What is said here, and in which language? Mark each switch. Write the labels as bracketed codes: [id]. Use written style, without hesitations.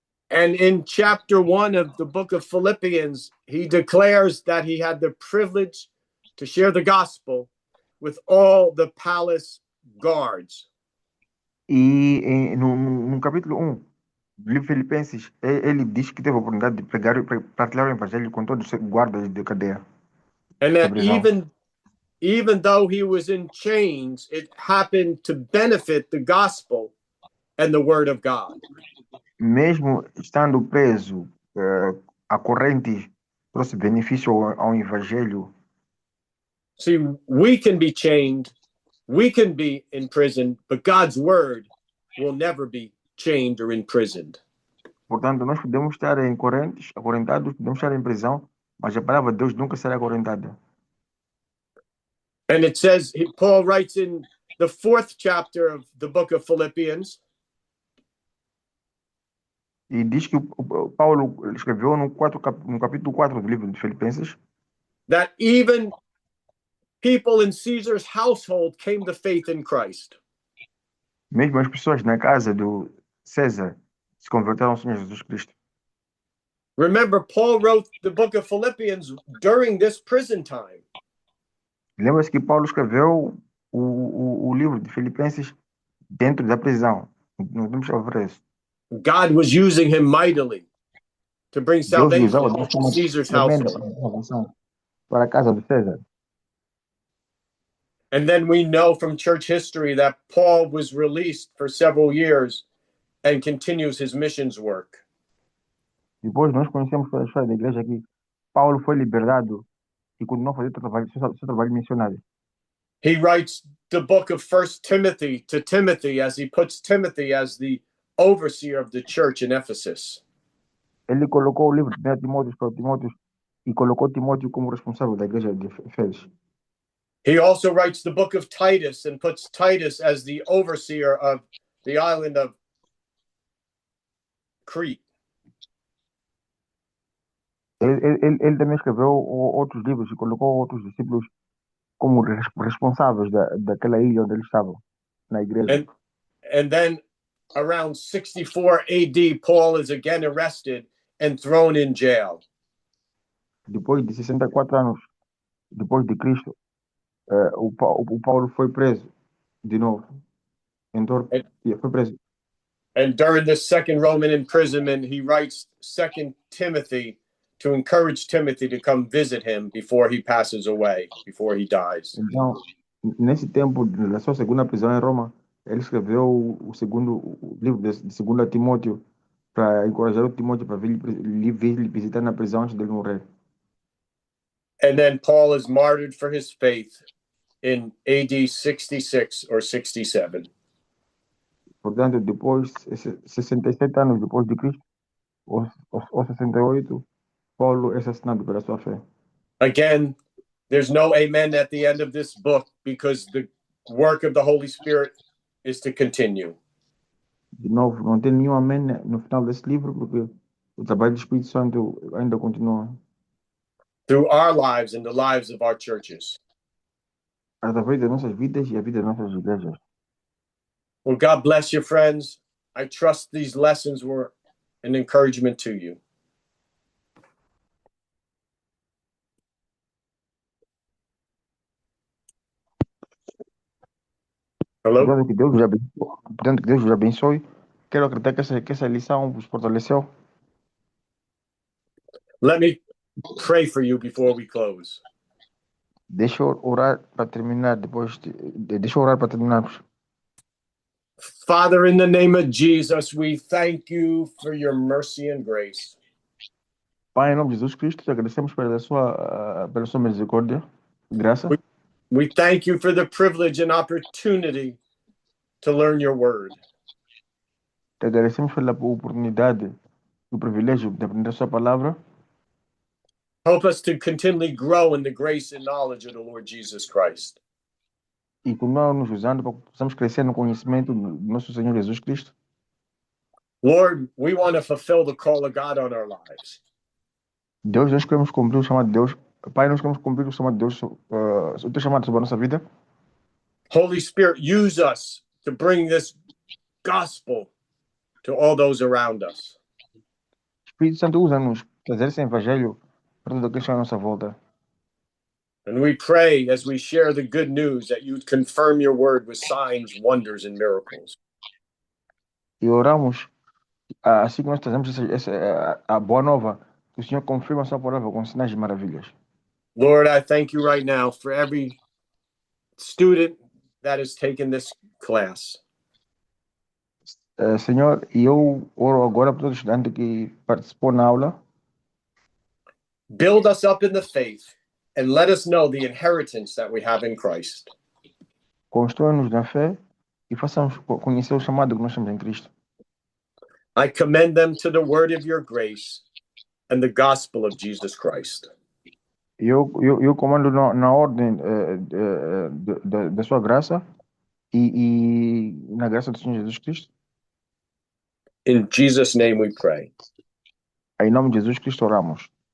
[en] And in chapter 1 of the book of Philippians, he declares that he had the privilege to share the gospel with all the palace guards. [pt] E no capítulo 1 do livro Filipenses, ele diz que teve a oportunidade de pregar e partilhar o evangelho com todos os guardas de cadeia. [en] And that even though he was in chains, it happened to benefit the gospel and the word of God. [pt] Mesmo estando preso, a corrente trouxe benefício ao evangelho. [en] See, we can be chained, we can be imprisoned, but God's word will never be chained or imprisoned. [pt] Portanto, nós podemos estar acorrentados, podemos estar em prisão, mas a palavra de Deus nunca será acorrentada. [en] And it says, Paul writes in the 4th chapter of the book of Philippians, [pt] E diz que Paulo escreveu no capítulo 4 do livro de Filipenses [en] that even people in Caesar's household came to faith in Christ. [pt] Mesmo as pessoas na casa do César se converteram ao Senhor Jesus Cristo. [en] Remember, Paul wrote the book of Philippians during this prison time. [pt] Lembra-se que Paulo escreveu o livro de Filipenses dentro da prisão. Não temos que ver isso. [en] God was using him mightily to bring salvation to Caesar's household. [pt] Para a casa do César. [en] And then we know from church history that Paul was released for several years and continues his missions work. [pt] Depois nós conhecemos pela história da igreja que Paulo foi libertado e continuou a fazer seu trabalho missionário. [en] He writes the book of 1 Timothy to Timothy as he puts Timothy as the overseer of the church in Ephesus. [pt] Ele colocou o livro de Timóteo para Timóteo e colocou Timóteo como responsável da igreja de Efésios. [en] He also writes the book of Titus and puts Titus as the overseer of the island of Crete. [pt] Ele também escreveu outros livros e colocou outros discípulos como responsáveis daquela ilha onde eles estavam, na igreja. [en] And then around 64 AD, Paul is again arrested and thrown in jail. [pt] Depois de 64 anos depois de Cristo, o Paulo foi preso de novo. Foi preso. [en] And during the second Roman imprisonment, he writes 2 Timothy to encourage Timothy to come visit him before he passes away, before he dies. [pt] Então, nesse tempo da sua segunda prisão em Roma, ele escreveu o livro de 2 Timóteo para encorajar o Timóteo para vir visitar na prisão antes dele morrer. [en] And then Paul is martyred for his faith in AD 66 or 67. [pt] Portanto, depois, 67 anos depois de Cristo, ou 68, Paulo é assassinado pela sua fé. [en] Again, there's no amen at the end of this book because the work of the Holy Spirit is to continue. [pt] De novo, não tem nenhum amém no final desse livro, porque o trabalho do Espírito Santo ainda continua. [en] Through our lives and the lives of our churches. [pt] Através das nossas vidas e a vida das nossas igrejas. [en] Well, God bless you, friends. I trust these lessons were an encouragement to you. Hello? [pt] Portanto, que Deus vos abençoe. Quero acreditar que essa lição vos fortaleceu. [en] Let me pray for you before we close. [pt] Deixa eu orar para terminar deixa eu orar para terminarmos. [en] Father, in the name of Jesus, we thank you for your mercy and grace. [pt] Pai, em nome de Jesus Cristo, te agradecemos pela sua misericórdia e graça. [en] We thank you for the privilege and opportunity to learn your word. [pt] Te agradecemos pela oportunidade e o privilégio de aprender a sua palavra. [en] Help us to continually grow in the grace and knowledge of the Lord Jesus Christ. [pt] E continua nos usando para que possamos crescer no conhecimento do nosso Senhor Jesus Cristo. [en] Lord, we want to fulfill the call of God on our lives. [pt] Deus, nós queremos cumprir o chamado de Deus. Pai, nós queremos cumprir o chamado de Deus, o teu chamado sobre a nossa vida. [en] Holy Spirit, use us to bring this gospel to all those around us. [pt] Espírito Santo, usa-nos trazer esse evangelho para tudo aquilo que está à nossa volta. [en] And we pray as we share the good news that you'd confirm your word with signs, wonders, and miracles. [pt] E oramos, assim que nós trazemos a boa nova, que o Senhor confirma a sua palavra com sinais e maravilhas. [en] Lord, I thank you right now for every student that has taken this class. [pt] Senhor, e eu oro agora para todo estudante que participou na aula. [en] Build us up in the faith and let us know the inheritance that we have in Christ. [pt] Constrói-nos na fé e façamos conhecer o chamado que nós temos em Cristo. [en] I commend them to the word of your grace and the gospel of Jesus Christ. [pt] Eu comando na ordem da sua graça e na graça do Senhor Jesus Cristo. [en] In Jesus' name we pray. [pt] Em nome de Jesus Cristo oramos.